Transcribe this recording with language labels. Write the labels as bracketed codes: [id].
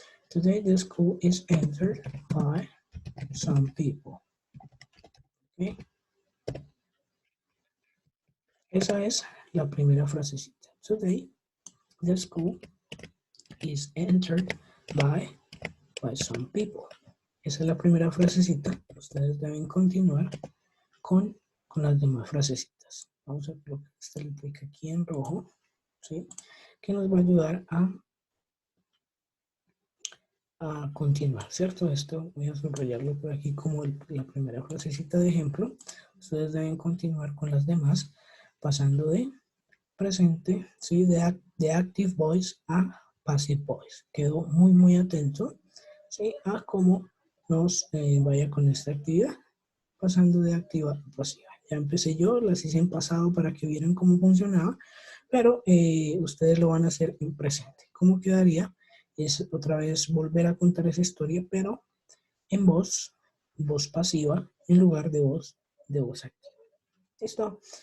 [en] Today the school is entered by some people. ¿Okay? [es] Esa es la primera frasecita. [en] Today the school is entered by some people. [es] Esa es la primera frasecita. Ustedes deben continuar con las demás frasecitas. Vamos a colocar esta letra aquí en rojo, ¿sí? Que nos va a ayudar a continuar, ¿cierto? Esto voy a subrayarlo por aquí como la primera frasecita de ejemplo. Ustedes deben continuar con las demás, pasando de presente, ¿sí? De active voice a passive voice. Quedo muy atento, ¿sí? A cómo nos vaya con esta actividad, pasando de activa a pasiva. Ya empecé yo, las hice en pasado para que vieran cómo funcionaba, pero ustedes lo van a hacer en presente. ¿Cómo quedaría? Es otra vez volver a contar esa historia, pero en voz pasiva en lugar de voz activa. ¿Listo?